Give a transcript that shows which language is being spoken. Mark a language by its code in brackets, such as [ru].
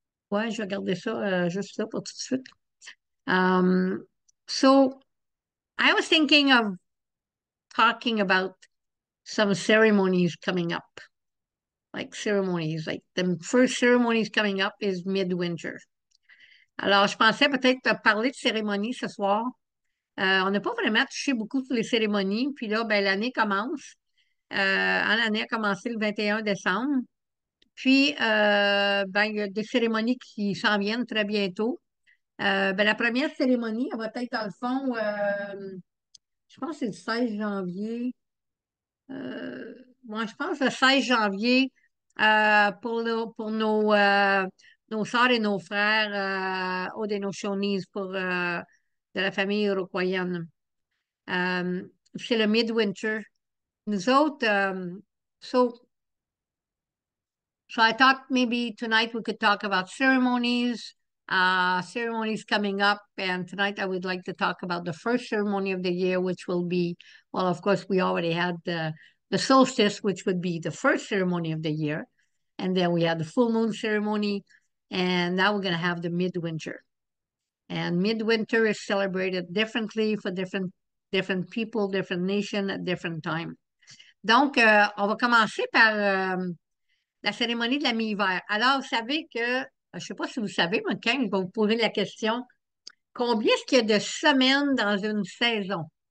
[fr] Ouais, je vais garder ça juste là pour tout de suite. [en] Um, so I was thinking of talking about some ceremonies coming up, like ceremonies. Like the first ceremonies coming up is midwinter. [fr] Alors, je pensais peut-être parler de cérémonies ce soir. On n'a pas vraiment touché beaucoup sur les cérémonies. Puis là, ben, l'année commence. L'année a commencé le 21 décembre. Puis, ben, il y a des cérémonies qui s'en viennent très bientôt. Ben, la première cérémonie, elle va être dans le fond, je pense que c'est le 16 janvier. Moi, je pense le 16 janvier pour nos sœurs et nos frères Haudenosaunee de la famille iroquoienne. Euh, c'est le midwinter. Nous autres, [en] so So I thought maybe tonight we could talk about ceremonies coming up. And tonight I would like to talk about the first ceremony of the year, which will be, well, of course, we already had the solstice, which would be the first ceremony of the year. And then we had the full moon ceremony. And now we're going to have the midwinter. And midwinter is celebrated differently for different people, different nation at different time. [fr] Donc, on va commencer par la cérémonie de la mi-hiver. Alors, vous savez que, je ne sais pas si vous savez, mais quand je vais vous poser la question, combien est-ce qu'il y a de semaines dans une saison?